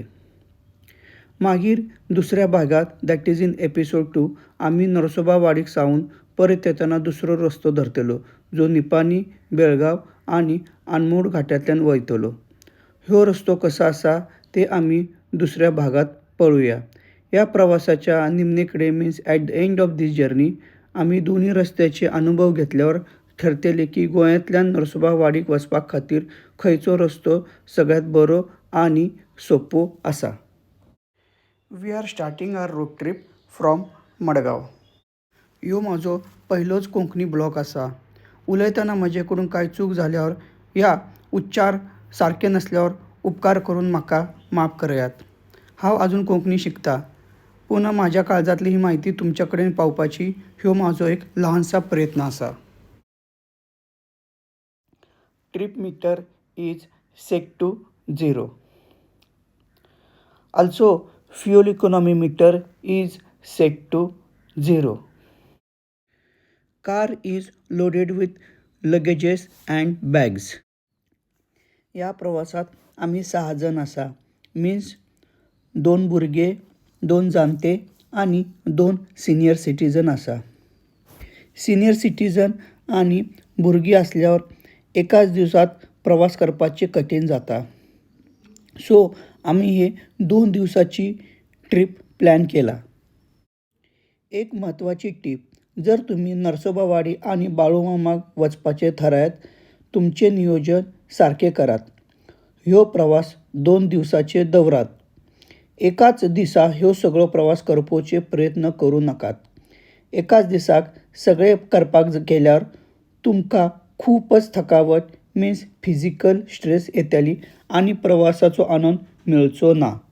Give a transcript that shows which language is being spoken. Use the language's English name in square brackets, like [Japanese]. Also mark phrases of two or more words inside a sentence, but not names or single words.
[Konkani] मागीर दुसऱ्या भागात [English] that is in episode 2 [Konkani] आमी नरसोबा वाडीक सावन परत येताना दुसरो रस्तो धरतलो जो निपाणी, बेळगाव आणि आनमोड घाट्यांतल्यान वयतलो. ह्यो रस्तो कसो आसा ते आमी दुसऱ्या भागात पळोवया. या प्रवासाच्या निमणेकडे [English] means at the end of this journey [Konkani] आमी दोन्ही रस्त्याचे अनुभव घेतल्यावर ठरतले की गोंयांतल्यान नरसोबा वाडीक वचपाक खातीर खंयचो रस्तो सगळ्यात बरो आणि सोपो आसा. [English] We are starting our road trip from Madgaon. [Konkani] ह्यो म्हाजो पयलोच कोंकणी ब्लॉग आसा. उलयतना म्हजे कडून कांय चूक जाल्यावर या उच्चार सारके नसल्यावर उपकार करून म्हाका माफ करायात. हांव आजून कोंकणी शिकता, पूण म्हाज्या काळजांतली ही म्हायती तुमच्या कडेन पावपाची ह्यो म्हाजो एक ल्हानसा प्रयत्न आसा. [English] Trip meter is set to 0. Also fuel economy meter is set to 0. Car is loaded with luggages and bags. [Konkani] या प्रवासात आम्ही 6 जण आसा. मीन्स 2 भुरगे, 2 जाणटे आणि 2 [English] senior citizen [Konkani] आसा. [English] senior citizen [Konkani] आणि भुरगीं असल्यावर एकाच दिवसात प्रवास करपाचे कठीण जाता. सो आम्ही हे 2 दिवसाची [English] trip plan [Konkani] केला. एक महत्त्वाची टीप, जर तुम्ही नरसोबा वाडी आणि बाळूमामाक वचपाचे थारायत, तुमचे नियोजन सारखे करात. ह्यो प्रवास 2 दिवसाचे दवरात. एकाच दिसा ह्यो सगळो प्रवास करपाचे प्रयत्न करूं नाकात. एकाच दिसाक सगळे करपाक गेल्यावर तुमकां खूपच थकावट [English] means physical stress [Konkani] येतली आणि प्रवासाचो आनंद मेळचो ना.